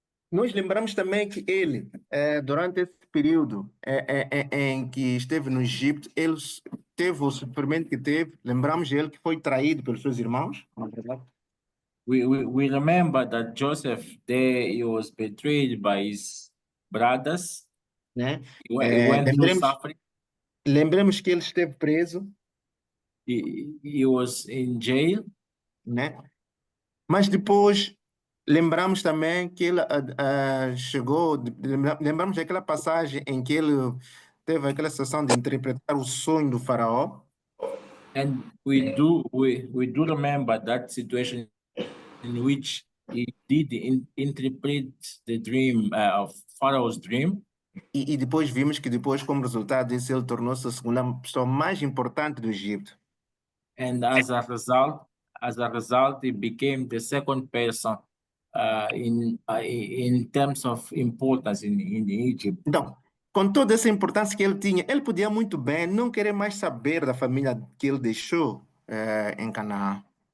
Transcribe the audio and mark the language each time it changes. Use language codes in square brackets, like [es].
[pt] Nós lembramos também que ele, durante esse período em que esteve no Egito, ele teve o sofrimento que teve. Lembramos ele que foi traído pelos seus irmãos. Não é verdade? [en] We remember that Joseph there he was betrayed by his brothers. [pt] Né? [en] He went through suffering. [pt] Lembremos que ele esteve preso, [en] He was in jail. [pt] né? Mas depois lembramos também que ele chegou, lembramos daquela passagem em que ele teve aquela situação de interpretar o sonho do faraó. [en] And we do remember that situation in which he did interpret the dream of Pharaoh's dream. [pt] E depois vimos que depois, como resultado disso, ele tornou-se a segunda pessoa mais importante do Egito. [en] And as a result, he became the second person in terms of importance in Egypt. [pt] Então, com toda essa importância que ele tinha, ele podia muito bem não querer mais saber da família que ele deixou em Canaã.